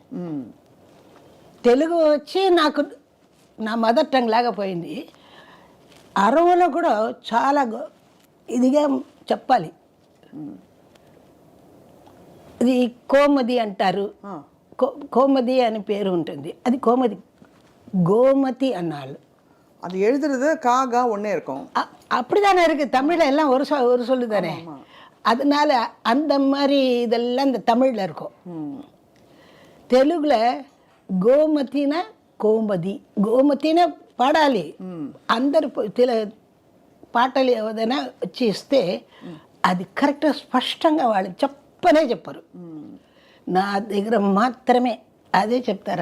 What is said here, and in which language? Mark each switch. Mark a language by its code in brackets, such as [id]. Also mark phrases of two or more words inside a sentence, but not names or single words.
[te] తెలుగు వచ్చి నాకు నా [en] mother tongue [te] లాగా పోయింది. అరవంలో కూడా చాలా ఇదిగా చెప్పాలి. ఇది కోమది అంటారు, కోమది అని పేరు ఉంటుంది. అది కోమది, గోమతి అన్నాళ్ళు. [ta] அது எழுதுறது காகா ஒன்னே இருக்கும். அப்படிதானே இருக்குது. தமிழில் எல்லாம் ஒரு சொல்லு தானே. அதனால அந்த மாதிரி இதெல்லாம் இந்த தமிழில் இருக்கும். [te] తెలుగుல గోమతిన కోమది గోమతిన పాడాలి. అందరు పాటలు ఏదైనా వచ్చి ఇస్తే అది కరెక్ట్గా స్పష్టంగా వాళ్ళు చెప్పరు. నా దగ్గర మాత్రమే అదే చెప్తారు.